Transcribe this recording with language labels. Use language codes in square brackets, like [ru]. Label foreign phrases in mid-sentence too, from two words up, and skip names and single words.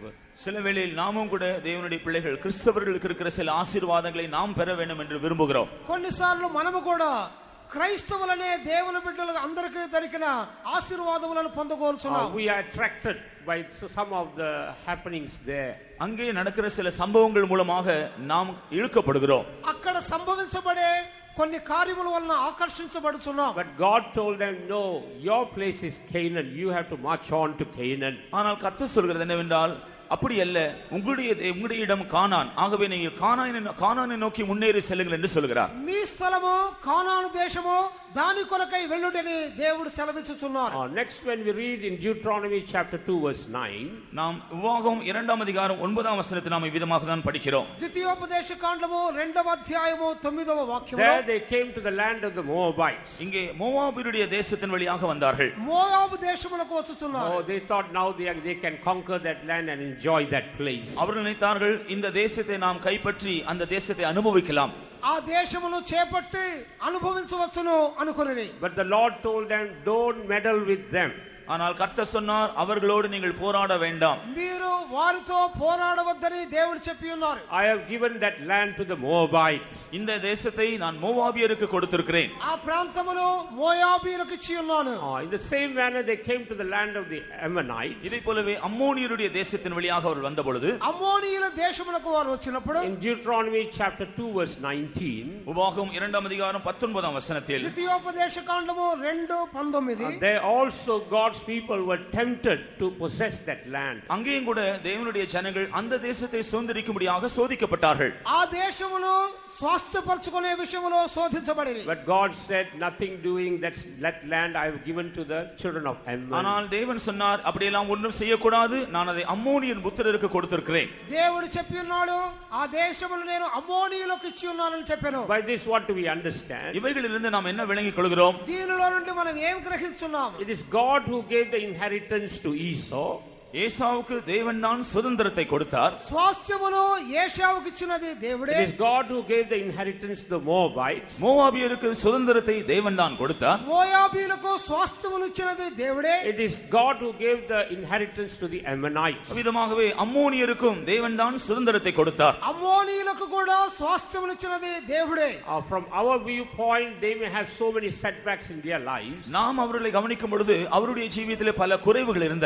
[ta] சில வேளையில் நாமும் கூட தேவனுடைய பிள்ளைகள் கிறிஸ்தவர்களுக்கு இருக்கிற சில ஆசீர்வாதங்களை நாம் பெற வேண்டும் என்று விரும்புகிறோம். [te] కొన్నిసార్లు మనము కూడా క్రైస్తవులనే దేవుని బిడ్డలకు అందరికీ దొరికిన ఆశీర్వాదములను పొందగోరుచున్నాం. [en] We are attracted by some of the happenings there. [ta] அங்கே நடக்கிற சில சம்பவங்கள் மூலமாக நாம் இழுக்கப்படுகிறோம். [te] అక్కడ సంభవించబడే కొన్ని కార్యముల వలన ఆకర్షించబడుచున్నాం. [en] But God told them, no, your place is Canaan, you have to march on to Canaan. [ta] ஆனால் கர்த்தர் சொல்கிறது என்னவென்றால், அப்படி அல்ல, உங்களுடைய இடம் கானான், ஆகவே நீங்கள் கானானை நோக்கி முன்னேறி செல்லுங்கள் என்று சொல்கிறார். [te] మీ స్థలము కానాను దేశము, దాని కొరకై వెళ్ళుడని దేవుడు సెలవిచ్చుచున్నారు. [en] Next, when we read in Deuteronomy chapter 2 verse 9, [ta] நாம் உபாகமம் 2ஆம் அதிகாரம் 9ஆம் வசனத்தை நாம் இவ்விதமாக தான் படிக்கிறோம். [te] ద్వితీయోపదేశ కాండము 2వ అధ్యాయము 9వ వాక్యములో [en] there they came to the land of the Moabites. [ta] இங்கே மோவாபியருடைய தேசத்தின் வழியாக வந்தார்கள். [te] మోయాబు దేశమునకు వచ్చుచున్నారు. [en] Oh, they thought now they can conquer that land and enjoy that place. [ta] அவர்கள் நினைத்தார்கள், இந்த தேசத்தை நாம் கைப்பற்றி அந்த தேசத்தை அனுபவிக்கலாம், [te] ఆ దేశమును చేపట్టి అనుభవించవచ్చును అనుకొనిరి. [en] But the Lord told them, don't meddle with them. [ta] ஆனால் கர்த்தர் சொன்னார், அவர்களோடு நீங்கள் போராட வேண்டாம், [te] మీరు వారితో పోరాడవద్దని దేవుడు చెప్పి ఉన్నారు. [en] I have given that land to the Moabites. [ta] இந்த தேசத்தை நான் மோவாபியருக்கு கொடுத்திருக்கிறேன். [te] ఆ ప్రాంతమును మోయాబీయులకు ఇచ్చి ఉన్నాను. [en] In the same manner they came to the land of the Ammonites. [ta] இதை போலவே அம்மோனியருடைய தேசத்தின் வழியாக அவர்கள் வந்த பொழுது [te] అమ్మోనీయుల దేశమునకు వారు వచ్చినప్పుడు [en] in Deuteronomy chapter 2 verse 19, [ta] உபாகமம் 2ஆம் அதிகாரம் 19ஆம் வசனத்தில் [te] ద్వితీయోపదేశ కాండము 2:19 [en] there also God's people were tempted to possess that land. [ta] அங்கேயும் கூட தேவனுடைய ஜனங்கள் அந்த தேசத்தை சுதந்தரிக்கும்படியாக சோதிக்கப்பட்டார்கள். [te] ఆ దేశమును స్వాస్థ్యపరచుకునే విషయములో శోధించబడిరి. [en] But God said, nothing doing, that land I have given to the children of Ammon. [ta] ஆனால் தேவன் சொன்னார், அப்படியெல்லாம் ஒன்றும் செய்யக்கூடாது, நான் அதை அம்மோனியன் புத்திரருக்கு கொடுத்திருக்கிறேன். [te] దేవుడు చెప్పి ఉన్నాడు, ఆ దేశమును నేను అమ్మోనీయులకు ఇచ్చి ఉన్నానని చెప్పాను. [en] By this what do we understand? [ta] இவைகளிலிருந்து நாம் என்ன விளங்கிக் கொள்கிறோம்? [te] దీనిలో నుండి మనం ఏం గ్రహించున్నాం? [en] It is God who gave the inheritance to Esau. [ta] ஏசாவுக்கு தேவன் தான் சுதந்திரத்தை கொடுத்தார். [te] స్వాస్థ్యమును ఏశావుకు ఇచ్చినది దేవుడే. [en] It is God who gave the inheritance to the Moabites. [ta] மோவாபியருக்கு சுதந்திரத்தை தேவன் தான் கொடுத்தார். [te] మోయాబీయులకు స్వాస్థ్యమును ఇచ్చినది దేవుడే. [en] It is God who gave the inheritance to the Ammonites. [ta] விதமாகவே அம்மோனியருக்கும் தேவன் தான் சுதந்திரத்தை கொடுத்தார். [te] అమ్మోనీయులకు కూడా స్వాస్థ్యమును ఇచ్చినది దేవుడే. [en] From our viewpoint, they may have so many setbacks in their lives. [ta] நாம் அவர்களை கவனிக்கும் பொழுது அவருடைய ஜீவியத்திலே பல குறைவுகள் இருந்தன.